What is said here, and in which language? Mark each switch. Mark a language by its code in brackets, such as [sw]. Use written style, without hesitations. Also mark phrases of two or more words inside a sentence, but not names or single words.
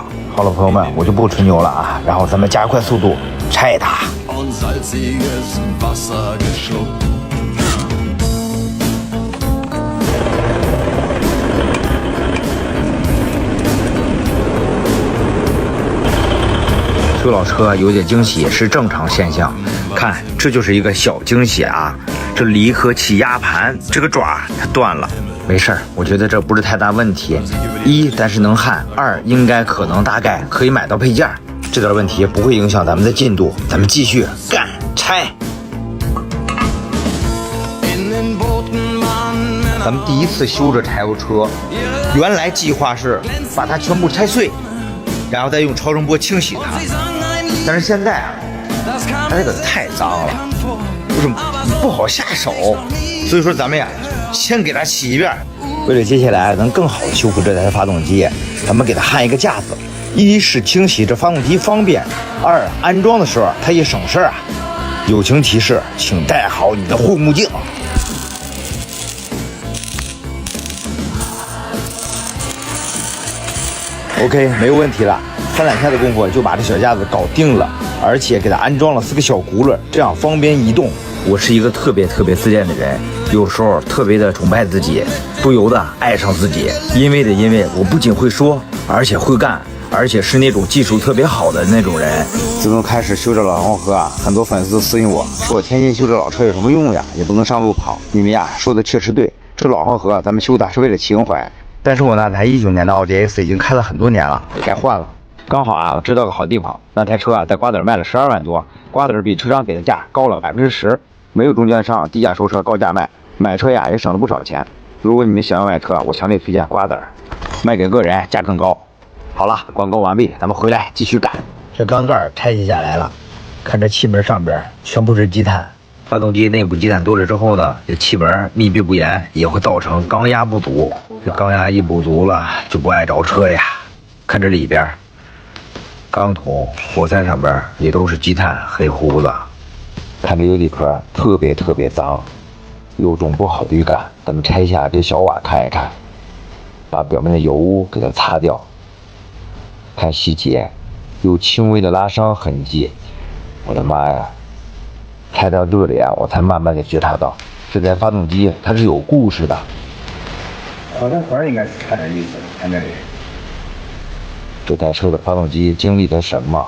[zh] 好了，朋友們，我就不吹牛了啊，然後咱們加快速度拆它。修老車有點驚喜是正常現象，看這就是一個小驚喜啊！這離合器壓盤這個爪它斷了，沒事兒，我覺得這不是太大問題。一，但是能焊；二，應該可能大概可以買到配件，這點問題不會影響咱們的進度。咱們繼續幹拆。咱們第一次修這柴油車，原來計劃是把它全部拆碎，然後再用超聲波清洗它。但是現在啊，它這個太髒了，就是不好下手，所以說咱們呀，先給它洗一遍。為了接下來能更好的修復這台發動機，咱們給它焊一個架子，一是清洗這發動機方便，二安裝的時候它也省事啊。友情提示，請戴好你的護目鏡。OK， 沒有問題了。3-2天的功夫就把這小架子搞定了，而且給它安裝了4個小轱辘，這樣方便移動。我是一個特別自戀的人，有時候特別的崇拜自己，不由得愛上自己。因為我不僅會說，而且會幹，而且是那種技術特別好的那種人。自從開始修這老黃河啊，很多粉絲都私信我說，我天天修這老車有什麼用呀？也不能上路跑。你們呀說的確實對，這老黃河咱們修的是為了情懷。但是我那台19年的奧迪 S 已經開了很多年了，該換了。剛好啊，我知道個好地方，那台車啊在瓜子賣了12萬多，瓜子比車商給的價高了10%，沒有中間商，低價收車高價賣，買車呀也省了不少錢。如果你們想要買車，我強烈推薦瓜子，賣給個人價更高。好了，廣告完畢，咱們回來繼續幹。這缸蓋拆卸下來了，看這氣門上邊全部是積碳，發動機內部積碳多了之後呢，這氣門密閉不嚴，也會造成缸壓不足。這缸壓一不足了，就不愛着車呀。看這裡邊。鋼筒、活塞上邊也都是積碳，黑乎乎的。看這油底殼特別髒，有種不好的預感。咱們拆下這小瓦看一看，把表面的油污給它擦掉。看細節，有輕微的拉傷痕跡。我的媽呀！拆到這裡啊，我才慢慢的覺察到，這台發動機它是有故事的。好像環應該是看這意思，看這裡。這台車的發動機經歷了什麼？